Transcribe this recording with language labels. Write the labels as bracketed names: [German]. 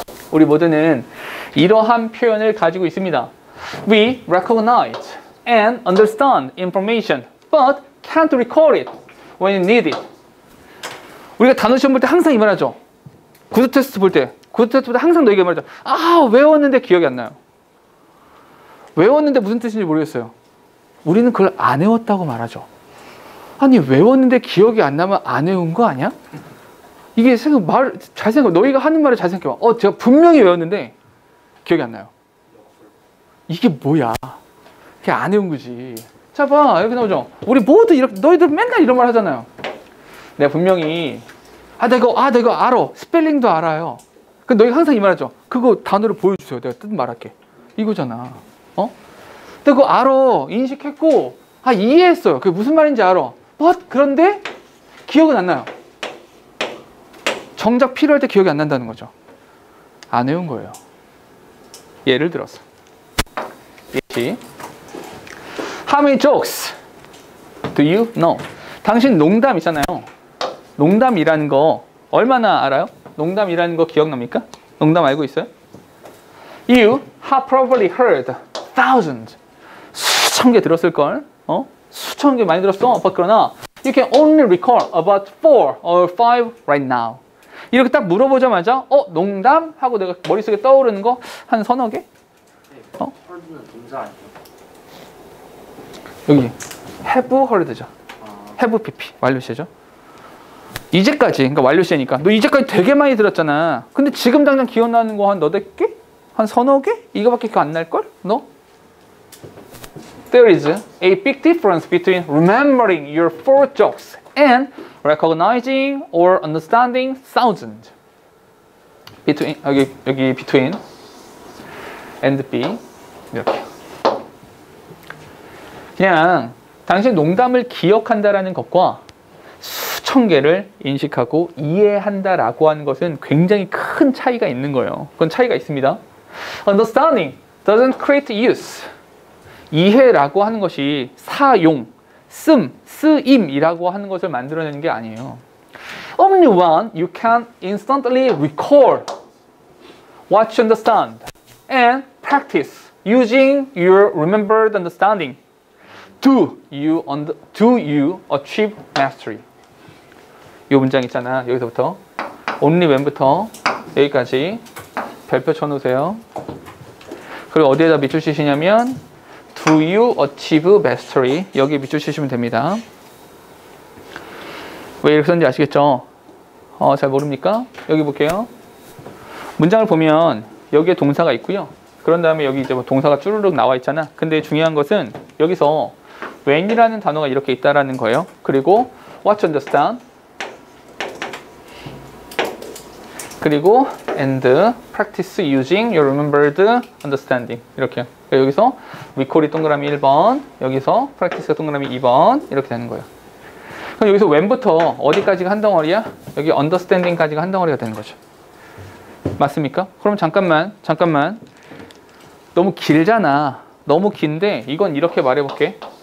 [Korean] 우리 모두는 이러한 표현을 가지고 있습니다. [English] We recognize and understand information, but can't recall it when you need it. [Korean] 우리가 단어 시험 볼 때 항상 이 말하죠. 구두 테스트 볼 때 항상 너에게 말하죠. 외웠는데 기억이 안 나요. 외웠는데 무슨 뜻인지 모르겠어요. 우리는 그걸 안 외웠다고 말하죠. 아니 외웠는데 기억이 안 나면 안 외운 거 아니야? 이게 잘 생각, 너희가 하는 말을 잘 생각해봐. 제가 분명히 외웠는데 기억이 안 나요. 이게 뭐야? 그게 안 외운 거지. 자, 봐. 여기 나오죠? 우리 모두 이렇게, 너희들 맨날 이런 말 하잖아요. 내가 분명히, 나 이거 알아. 스펠링도 알아요. 근데 너희가 항상 이 말 하죠? 그거 단어를 보여주세요. 내가 뜻 말할게. 이거잖아. 근데 그거 알아. 인식했고, 이해했어요. 그게 무슨 말인지 알아. 그런데 기억은 안 나요. 정작 필요할 때 기억이 안 난다는 거죠. 안 외운 거예요. 예를 들어서. 예시. [English] How many jokes do you know? [Korean] 당신 농담 있잖아요. 농담이라는 거 얼마나 알아요? 농담이라는 거 기억납니까? 농담 알고 있어요? [English] You have probably heard thousands. [Korean] 수천 개 들었을걸? 수천 개 많이 들었어. 그러나 [English] you can only recall about 4 or 5 right now. [Korean] 이렇게 딱 물어보자마자 농담? 하고 내가 머릿속에 떠오르는 거 한 서너 개? heard는 동사 아니에요? 여기 [English] have heard [Korean] 죠. have pp 완료시죠. 이제까지, 그러니까 완료시니까 너 이제까지 되게 많이 들었잖아. 근데 지금 당장 기억나는 거 한 너댓 개? 한 서너 개? 이거밖에 기억 안 날걸? 너? [English] There is a big difference between remembering your 4 jokes and recognizing or understanding thousands. Between, [Korean] 여기 [English] between and be [Korean] 이렇게. 그냥 당신 농담을 기억한다라는 것과 수천 개를 인식하고 이해한다라고 하는 것은 굉장히 큰 차이가 있는 거예요. 그건 차이가 있습니다. [English] Understanding doesn't create use. [Korean] 이해라고 하는 것이 사용, 쓰임이라고 하는 것을 만들어내는 게 아니에요. [English] Only one you can instantly recall what you understand and practice using your remembered understanding. Do you achieve mastery? [Korean] 이 문장 있잖아. 여기서부터 [English] only when [Korean] 부터 여기까지 별표 쳐놓으세요. 그리고 어디에다 밑줄 치시냐면 [English] Do you achieve mastery? [Korean] 여기 밑줄 치시면 됩니다. 왜 이렇게 썼는지 아시겠죠? 잘 모릅니까? 여기 볼게요. 문장을 보면 여기에 동사가 있고요. 그런 다음에 여기 이제 동사가 쭈르륵 나와 있잖아. 근데 중요한 것은 여기서 when이라는 단어가 이렇게 있다라는 거예요. 그리고 [English] what you understand, 그리고 and practice using your remembered understanding. [Korean] 이렇게요. 여기서 recall이 동그라미 1번, 여기서 practice가 동그라미 2번 이렇게 되는 거예요. 그럼 여기서 when부터 어디까지가 한 덩어리야? 여기 understanding까지가 한 덩어리가 되는 거죠. 맞습니까? 그럼 잠깐만. 너무 길잖아. 너무 긴데 이건 이렇게 말해볼게.